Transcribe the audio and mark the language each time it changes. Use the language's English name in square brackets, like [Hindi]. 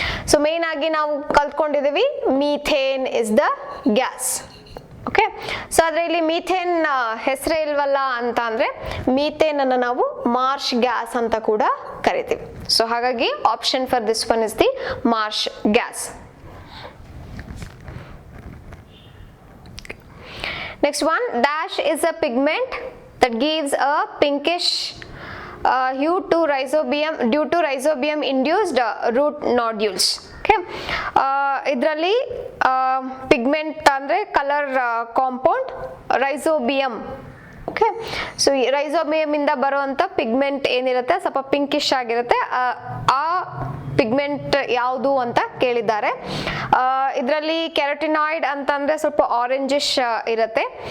[Kannada] So main ಆಗಿ ನಾವು ಕಲ್ತ್ಕೊಂಡಿದ್ದೀವಿ [English] Methane is the gas. [Kannada] Okay, so ಆದರೆ ಇಲ್ಲಿ ಮೀಥೇನ್ ಹೆಸರೇ ಇಲ್ವಲ್ಲ ಅಂತ ಅಂದರೆ ಮೀಥೇನ್ ಅನ್ನು ನಾವು ಮಾರ್ಷ್ ಗ್ಯಾಸ್ ಅಂತ ಕೂಡ ಕರಿತೀವಿ. [English] So ಹಾಗಾಗಿ option for this one is the marsh gas. Next one, dash is a pigment that gives a pinkish hue to rhizobium due to rhizobium induced root nodules. [Kannada] Okay, ಇದರಲ್ಲಿ pigment ಅಂದರೆ colour compound rhizobium. Okay, so ಈ rhizobium ಇಂದ ಬರುವಂಥ pigment ಏನಿರುತ್ತೆ ಸ್ವಲ್ಪ pinkish ಆಗಿರುತ್ತೆ. ಆ pigment ಯಾವುದು ಅಂತ ಕೇಳಿದ್ದಾರೆ. ಇದರಲ್ಲಿ ಕೆರಟಿನಾಯ್ಡ್ ಅಂತಂದ್ರೆ ಸ್ವಲ್ಪ ಆರೆಂಜಿಶ್ ಇರುತ್ತೆ.